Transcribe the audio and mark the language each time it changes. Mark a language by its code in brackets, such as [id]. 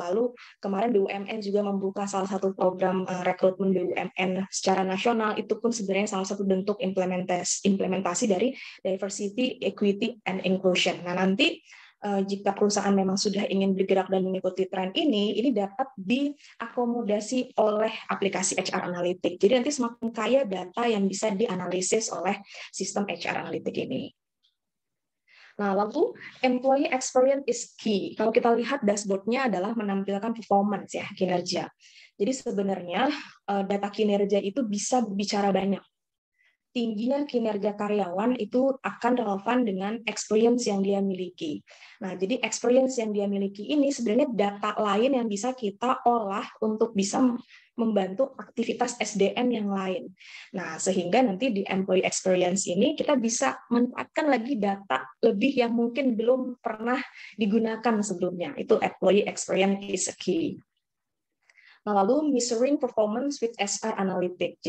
[id] Lalu kemarin BUMN juga membuka salah satu program rekrutmen BUMN secara nasional, itu pun sebenarnya salah satu bentuk implementasi dari [en] diversity, equity, and inclusion. [id] Nah, nanti jika perusahaan memang sudah ingin bergerak dan mengikuti tren ini dapat diakomodasi oleh aplikasi HR Analytics. Jadi nanti semakin kaya data yang bisa dianalisis oleh sistem HR Analytics ini. Nah, lalu [en] employee experience is key. [id] Kalau kita lihat dashboard-nya adalah menampilkan performance ya, kinerja. Jadi sebenarnya data kinerja itu bisa berbicara banyak. Tingginya kinerja karyawan itu akan relevan dengan experience yang dia miliki. Nah, jadi experience yang dia miliki ini sebenarnya data lain yang bisa kita olah untuk bisa membantu aktivitas SDM yang lain. Nah, sehingga nanti di employee experience ini kita bisa manfaatkan lagi data lebih yang mungkin belum pernah digunakan sebelumnya. Itu [en] employee experience is a key. [id] Nah, lalu [en] measuring performance with SR Analytics.